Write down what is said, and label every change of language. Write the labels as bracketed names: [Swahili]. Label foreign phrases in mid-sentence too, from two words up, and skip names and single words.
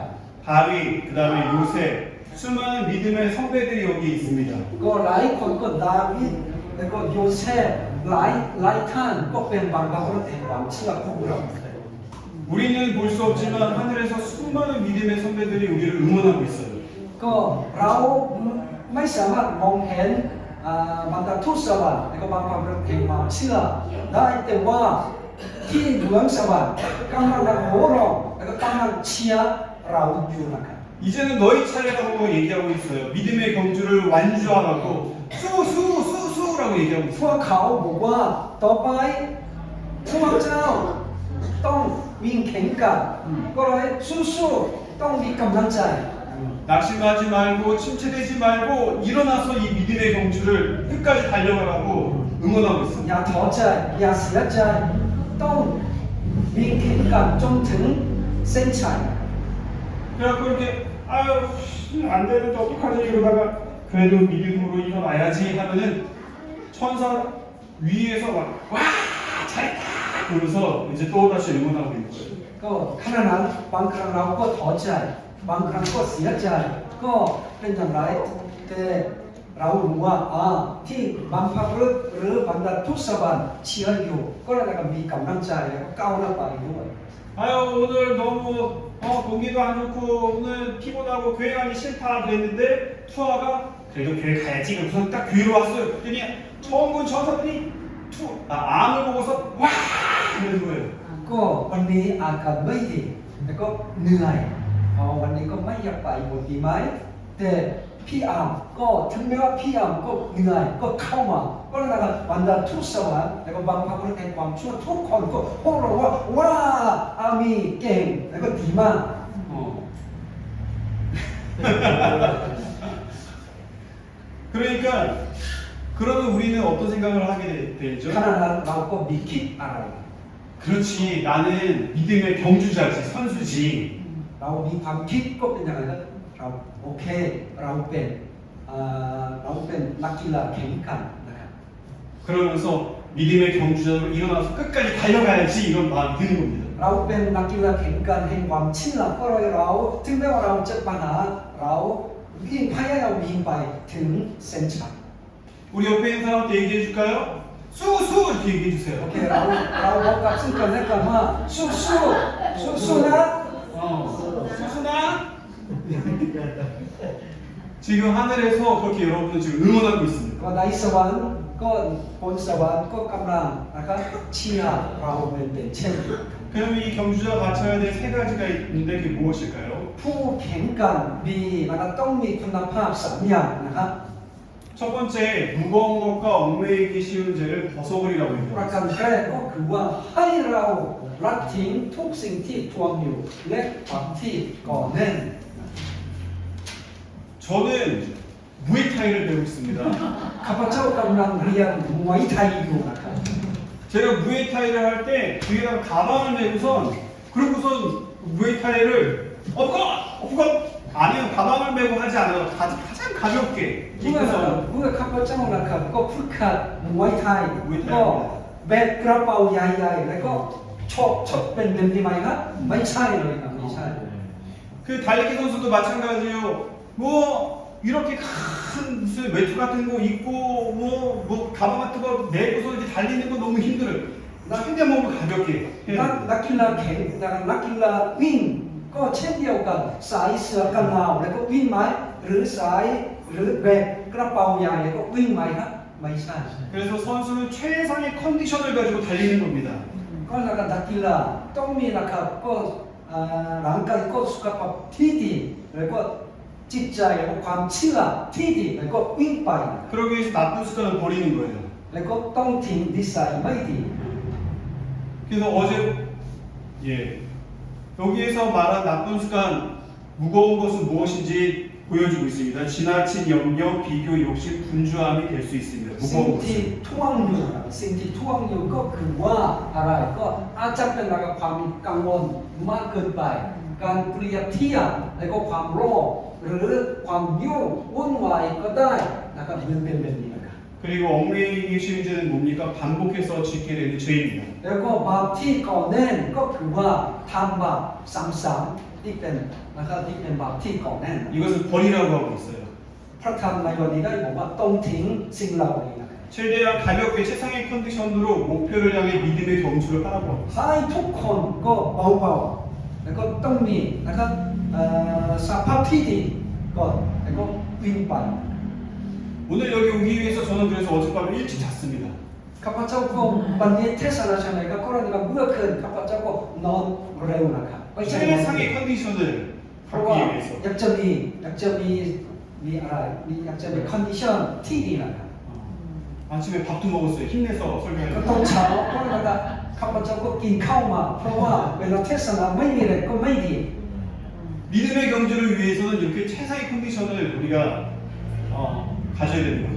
[Korean] 다윗, 그다음에 요셉, 수많은 믿음의 성배들이 여기 있습니다. [Thai] ก็หลายคนก็ดาวิดแล้วก็โยเซฟหลายท่านก็เป็นบัมพบุรุษแห่งความเชื่อของเรา [Korean] 우리는 볼 수 없지만 하늘에서 수많은 믿음의 선배들이 우리를 응원하고 있어요. [Thai] ก็เราไม่สามารถมองเห็นบรรดาทูตสวรรค์แล้วก็บัมพบุรุษแห่งความเชื่อได้แต่ว่าที่เมืองสวรรค์กำลังโห่ร้องแล้วก็กำลังเชียร์เราอยู่นะครับ [Korean] 이제는 너희 차례라고 얘기하고 있어요. 믿음의 경주를 완주하라고 수수수수라고 얘기하고 [Thai] พ [Korean] 있어요. [Thai] วกเขาบอกว่าต่อไปพวกเจ้าต้องวิ่งแข่งกันก็เลยสู้ๆต้องมีกำลังใจ [Korean] 낙심하지 말고 침체되지 말고 일어나서 이 믿음의 경주를 끝까지 달려가라고 응원하고 있습니다. [Thai] อย่าท้อใจอย่าเสียใจต้องวิ่งแข่งกันจนถึงเส้นชัย [Korean] 그래갖고 이렇게 아유 안 되는데 어떡하지 이러다가 그래도 믿음으로 일어나야지 하면은 천사 위에서 막 와 잘했다 그러면서 이제 또 다시 응원하고 있는 거예요. [Thai] ก็ขณะนั้นบางครั้งเราก็ท้อใจบางครั้งก็เสียใจก็เป็นอย่างไรแต่เรารู้ว่าที่บางพักหรือบรรดาทุสวรรค์เชียร์อยู่ก็เลยมีกำลังใจแล้วก็ก้าวหน้าไปด้วย [Korean] 아유 오늘 너무 공기도 안 좋고 오늘 피곤하고 교회 가기 싫다 그랬는데 투아가 그래도 교회 가야지 그래서 딱 교회로 왔어요. 그랬더니 처음 본 천사들이 암을 보고서 와 이러는 거예요. [Thai] ก็วันนี้อากาศไม่ดีแล้วก็เหนื่อยวันนี้ก็ไม่อยากไปบนดีไหมแต่พี่อาร์มก็ถึงแม้ว่าพี่อาร์มก็เหนื่อยก็เข้ามาก็เลยนะครับบรรดาทุกสวรรค์แล้วก็บางพรรคแห่งความชั่วทุกคนก็พวกเราว่าอามีเก่งแล้วก็ดีมาก [Korean] 그러니까 그러면 우리는 어떤 생각을 하게 되죠? [Thai] ขณะนั้นเราก็มีคิดอะไร [Korean] 그렇지 나는 믿음의 경주자지 선수지 [Thai] เรามีความคิดก็เป็นอย่างไรครับเราโอเคเราเป็นนักกีฬาแข่งขันนะครับ [Korean] 그러면서 믿음의 경주자로 일어나서 끝까지 달려가야지 이런 마음이 드는 겁니다. [Thai] เราเป็นนักกีฬาแข่งขันแห่งความเชื่อก็เลยเราถึงแม้ว่าเราเจอปัญหาเราวิ่งพยายามวิ่งไปถึงเส้นชัย [Korean] 우리 옆에 있는 사람한테 얘기해 줄까요? 수수 이렇게 얘기해 주세요. [Thai] โอเคเราบอกกับซึ่งกันและกันว่าสู้นะ [Korean] 수수나 지금 하늘에서 그렇게 여러분을 지금 응원하고 있습니다. [Thai] ก็ในสวรรค์ก็บนสวรรค์ก็กำลังนะครับเชียร์เราเป็นเช่นเดียวกัน [Korean] 그럼 이 경주자가 갖춰야 될 세 가지가 있는데 그게 무엇일까요? [Thai] ผู้แข่งขันดีนะครับต้องมีคุณภาพสามอย่างนะครับ [Korean] 첫 번째 무거운 것과 얽매이기 쉬운 죄를 벗어버리라고 [Thai] ประ [Korean] 얘기합니다. [Thai] การแรกก็คือว่าให้เราละทิ้งทุกสิ่งที่ทวงอยู่และความที่ก่อแน่น [Korean] 저는 무에타이를 배우고 있습니다. [Thai] ข้าพเจ้ากำลังเรียนมวยไทยอยู่นะครับ [Korean] 제가 무에타이를 할 때 뒤에다가 가방을 메고선 그러고선 무에타이를 업컷 아니요 가방을 메고 하지 않아요. 가장 가볍게 [Thai] เมื่อข้าพเจ้านะครับก็ฝึกหัดมวยไทยก็แบกกระเป๋าใหญ่ๆแล้วก็ชกเป็นดีไหมครับไม่ใช่เลยครับไม่ใช่ [Korean] 그 달리기 선수도 마찬가지예요. 뭐 이렇게 큰 무슨 외투 같은 거 입고 뭐 가방 같은 거 메고서 이제 달리는 거 너무 힘들어요. 상대 몸을 가볍게 [Thai] นักกีฬาแข่งนักกีฬาวิ่งก็เช่นเดียวกันสายเสื้อกันหนาวแล้วก็วิ่งไหมหรือสายหรือแบกกระเป๋าใหญ่แล้วก็วิ่งไหมครับไม่ใช่ [Korean] 그래서 선수는 최상의 컨디션을 가지고 달리는 겁니다. [Thai] ก็นักกีฬาต้องมีนะครับก็ร่างกายก็สุขภาพที่ดีแล้วก็จิตใจแล้วก็ความเชื่อที่ดีแล้วก็วิ่งไป [Korean] 그러기 위해서 나쁜 습관을 버리는 거예요. [Thai] แล้วก็ต้องทิ้งนิสัยไม่ดี [Korean] 그래서 어제 여기에서 말한 나쁜 습관 무거운 것은 무엇인지 보여주고 있습니다. 지나친 염려, 비교, 욕심, 분주함이 될 수 있습니다. [Thai] สิ่ง [Korean] 무거운 [Thai] ที่ [Korean] 것은. [Thai] ท่วงอยู่สิ่งที่ท่วงอยู่ก็คือว่าอะไรก็อาจจะเป็นความกังวลมากเกินไป การเปรียบเทียบแล้วก็ความโลภหรือความยุ่งวุ่นวายก็ได้นะครับเป็นแบบนี้นะครับ [Korean] 그리고 얽매이기 쉬운 죄는 뭡니까? 반복해서 짓게 되는 죄입니다. [Thai] แล้วก็บาปที่ก่อแน่นก็คือว่าทำบาปซ้ำๆที่เป็นนะครับที่เป็นบาปที่ก่อแน่น [Korean] 이것을 버리라고 하고 있어요. [Thai] พระธรรมในวันนี้ได้บอกว่าต้องทิ้งสิ่งเหล่านี้นะครับ [Korean] 최대한 가볍게 최상의 컨디션으로 목표를 향해 믿음의 경주를 하라고 합니다. [Thai] ให้ทุกคนก็เบาๆแล้วก็ต้องมีนะครับสภาพที่ดีก่อนแล้วก็วิ่งไป [Korean] 오늘 여기 오기 위해서 저는 그래서 어젯밤에 일찍 잤습니다. [Thai] ข้าพเจ้าก็วันนี้เทศนาใช่ไหมครับก็เราเมื่อคืนข้าพเจ้าก็นอนเร็วนะครับไม่ใช่นอน [Korean] 최상의 컨디션을 [Thai] เพราะว่า [Korean] 갖기 위해서 [Thai] อยากจะมีอะไรอยากจะมีคอนดิชันที่ดีนะครับ [Korean] 아침에 밥도 먹었어요. 힘내서 [Thai] ก็ [Korean] 설교해요. [Thai] ตอนเช้าก็นะครับข้าพเจ้าก็กินข้าวมาเพราะว่าเวลาเทศนาไม่มีอะไรก็ไม่ดี [Korean] 믿음의 경주를 위해서는 이렇게 최상의 컨디션을 우리가 가져야 되는 거예요.